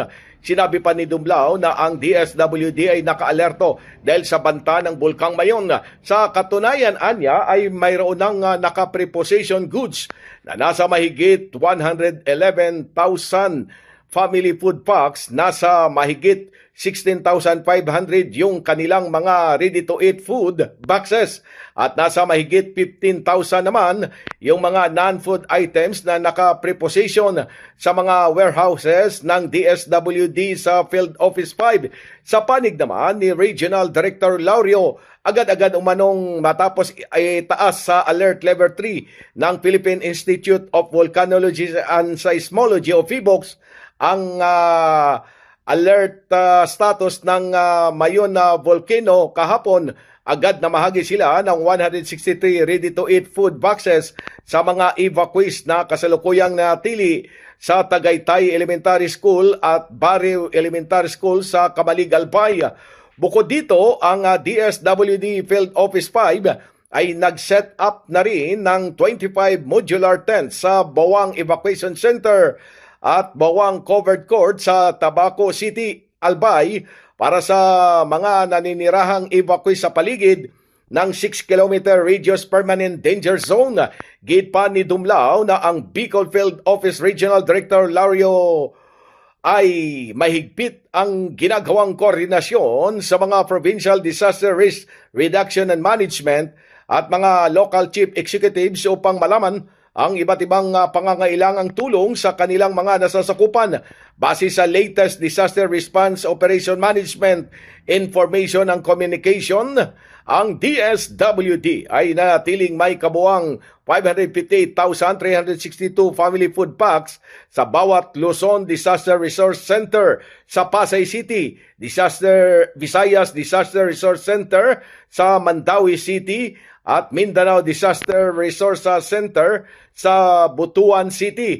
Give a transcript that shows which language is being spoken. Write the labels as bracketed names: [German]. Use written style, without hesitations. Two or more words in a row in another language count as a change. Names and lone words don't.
[Filipino] Sinabi pa ni Dumlao na ang DSWD ay nakaalerto dahil sa banta ng Bulkang Mayon. Sa katunayan, anya ay mayroon ng nakapreposition goods na nasa mahigit 111,000 [English] family food packs, [Filipino] nasa mahigit 16,500 yung kanilang mga [English] ready-to-eat food boxes [Filipino] at nasa mahigit 15,000 naman yung mga [English] non-food items [Filipino] na naka-preposition sa mga warehouses ng DSWD sa Field Office 5. Sa panig naman ni Regional Director Laurio, agad-agad umanong matapos ay taas sa Alert Level 3 ng Philippine Institute of Volcanology and Seismology o PHIVOLCS ang [English] alert status [Filipino] ng Mayon Volcano kahapon. Agad na mahagi sila ng 163 ready-to-eat food boxes sa mga evacuees na kasalukuyang natili sa Tagaytay Elementary School at Barrio Elementary School sa Camalig, Albay. Bukod dito, ang DSWD Field Office 5 ay nag-set up na rin ng 25 [English] modular tents [Filipino] sa Bawang Evacuation Center at Bawang Covered Court sa Tabaco City, Albay para sa mga naninirahang evacuee sa paligid ng 6-kilometer radius [English] permanent danger zone. [Filipino] Gid pa ni Dumlao na ang Bicol Field Office Regional Director Laurio ay mahigpit ang ginagawang koordinasyon sa mga Provincial Disaster Risk Reduction and Management at mga [English] local chief executives [Filipino] upang malaman ang iba't ibang pangangailangang tulong sa kanilang mga nasasakupan. Base sa latest Disaster Response Operation Management Information and Communication, ang DSWD ay nanatiling may kabuang 558,362 [English] family food packs [Filipino] sa bawat Luzon Disaster Resource Center sa Pasay City, Visayas Disaster Resource Center sa Mandawi City at Mindanao Disaster Resource Center sa Butuan City.